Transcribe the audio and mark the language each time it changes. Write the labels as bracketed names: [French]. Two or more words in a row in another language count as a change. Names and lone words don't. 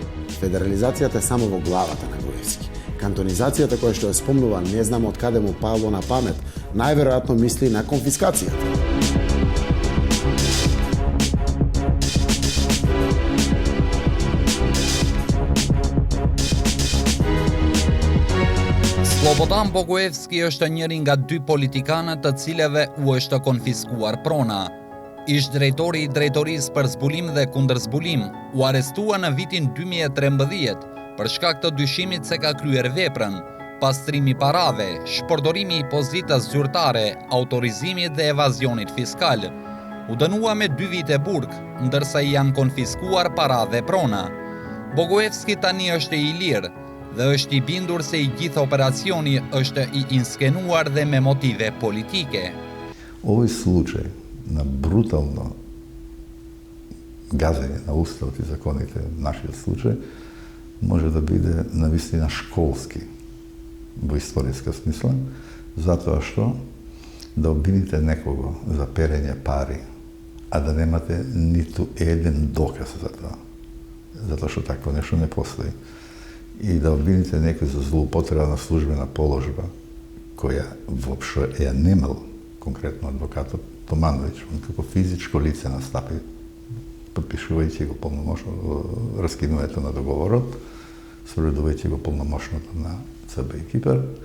[Macedonian] Федерализацијата е само во главата на Груевски. Кантонизацијата која што ја спомнува, не знам од каде му пало на памет, најверојатно мисли на конфискацијата. [Albanian] Слободан Богоевски është njëri nga dy politikanët të cilëve u është konfiskuar prona. Ish drejtori i drejtorisë për zbulim dhe kundërzbulim u arrestua në vitin 2013 për shkak të dyshimit se ka kryer veprën, pastrimi parave, shpërdorimi i pozitës zyrtare, autorizimit dhe evazionit fiskal. U dënua me 2 vite burg, ndërsa i janë konfiskuar para dhe prona. Bogojevski tani është i lirë dhe është i bindur se i gjithë operacioni është i inskenuar dhe me motive politike. [Macedonian] Овој случај на брутално газење на уставот и законите, нашиот случај, може да биде навистина школски во историска смисла, затоа што да обвините некого за перење пари, а да немате ниту еден доказ за тоа, затоа што такво нешто не постои, и да обвините некој за злоупотреба на службена положба, која воопшто ја немал конкретно адвокатот Томановиќ, он како физичко лице настапи, подпишувајќи го раскинувањето на договорот, спроведувајќи го полномошното на ЦБ и Кипар,